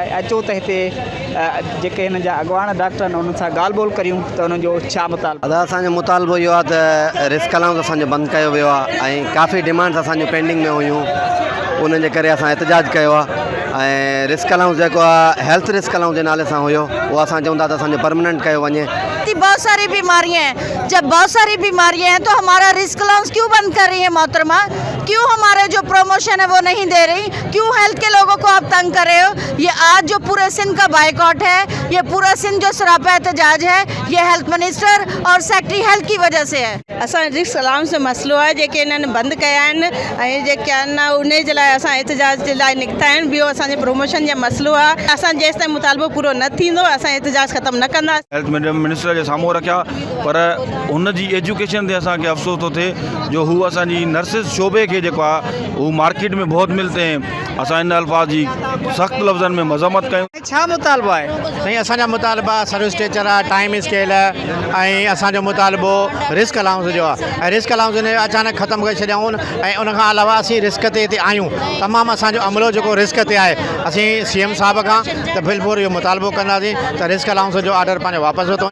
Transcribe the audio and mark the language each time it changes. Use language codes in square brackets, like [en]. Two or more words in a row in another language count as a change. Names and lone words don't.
[sd] अचो त हिते जेके हिन जा अॻवान डॉक्टर आहिनि उन्हनि सां ॻाल्हि ॿोल करियूं त उन्हनि जो छा मुतालबो। दादा असांजो मुतालबो इहो आहे त [en] risk allowance [sd] असांजो बंदि कयो वियो आहे ऐं काफ़ी डिमांड्स असांजूं पेंडिंग में हुयूं, उन्हनि जे करे असां एहतजाज कयो आहे। ऐं [en] risk allowance [sd] जेको आहे [en] health risk allowance [sd] जे नाले सां हुयो उहो असां चवंदा त असांजो परमानेंट कयो वञे। [ur] بہت ساری بیماریاں ہیں، جب بہت ساری بیماریاں ہیں تو ہمارا [en] risk allowance [ur] کیوں بند کر رہی ہے محترمہ? کیوں ہمارے جو پروموشن ہے وہ نہیں دے رہی؟ کیوں ہیلتھ کے لوگوں کو آپ تنگ کر رہے ہو? یہ آج جو پورے سندھ کا بائیکاٹ ہے، یہ پورا سندھ جو سراپا احتجاج ہے، یہ [en] health minister [ur] اور [en] secretary health [ur] کی وجہ سے ہے. [sd] असां [en] risk allowance [sd] जो मसलो आहे जेके इन्हनि बंदि कया आहिनि ऐं जेके आहिनि उन जे लाइ असां एहतजाज जे लाइ निकिता आहिनि। ॿियो असांजे प्रमोशन जो मसलो आहे, असां जेसि ताईं मुतालबो पूरो न थींदो असां एहतजाज ख़तमु न कंदासीं। [en] health minister [sd] जे साम्हूं रखिया पर हुन जी एजुकेशन ते असांखे अफ़सोस थो थिए जो हू असांजी नर्सिस शोबे खे जेको आहे हू [ur] مارکیٹ میں بہت ملتے ہیں. [sd] असां इन अल्फाज जी सख़्तु लफ़्ज़नि में मज़म्मत कयूं। छा मुतालबो आहे? साईं असांजा मुतालबा [en] service structure [sd] आहे, [en] time scale [sd] आहे ऐं असांजो मुतालबो [en] risk allowance [sd] जो आहे ऐं [en] risk allowance [sd] ने अचानक ख़तमु करे छॾियऊं ऐं उनखां अलावा असीं रिस्क ते हिते आहियूं। तमामु असांजो अमलो जेको रिस्क ते आहे, असीं CM साहब खां त बिल्कुलु इहो मुतालबो कंदासीं त [en] risk allowance [sd] जो ऑर्डर पंहिंजो वापसि वठो।